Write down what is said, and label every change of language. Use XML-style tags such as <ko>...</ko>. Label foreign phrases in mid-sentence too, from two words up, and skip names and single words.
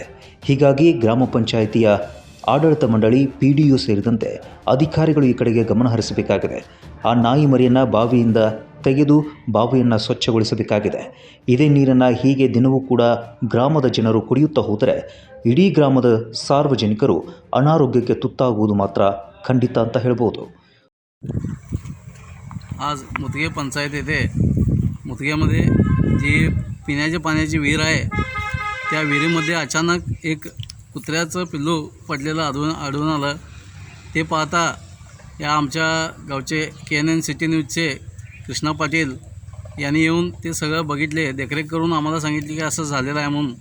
<kn>ಹೀಗಾಗಿ ಗ್ರಾಮ ಪಂಚಾಯಿತಿಯ ಆಡಳಿತ ಮಂಡಳಿ, PDO ಸೇರಿದಂತೆ ಅಧಿಕಾರಿಗಳು ಈ ಕಡೆಗೆ ಗಮನ ಹರಿಸಬೇಕಾಗಿದೆ. ಆ ನಾಯಿ ಮರಿಯನ್ನು ಬಾವಿಯಿಂದ ತೆಗೆದು ಬಾವಿಯನ್ನು ಸ್ವಚ್ಛಗೊಳಿಸಬೇಕಾಗಿದೆ. ಇದೇ ನೀರನ್ನು ಹೀಗೆ ದಿನವೂ ಕೂಡ ಗ್ರಾಮದ ಜನರು ಕುಡಿಯುತ್ತಾ ಹೋದರೆ ಇಡೀ ಗ್ರಾಮದ ಸಾರ್ವಜನಿಕರು ಅನಾರೋಗ್ಯಕ್ಕೆ ತುತ್ತಾಗುವುದು ಮಾತ್ರ ಖಂಡಿತ ಅಂತ ಹೇಳ್ಬೋದು.</kn> <mr>आज मुतगे पंचायत येथे मुतग्यामध्ये जी पिण्याच्या पाण्याची विहीर आहे, त्या विहिरीमध्ये अचानक एक कुत्र्याचं पिल्लू पडलेलं आढळून आलं. ते पाहता या आमच्या गावचे KNN सिटी न्यूजचे कृष्णा पाटील यांनी येऊन ते सगळं बघितले, देखरेख करून आम्हाला सांगितले की असं झालेलं आहे म्हणून.</mr>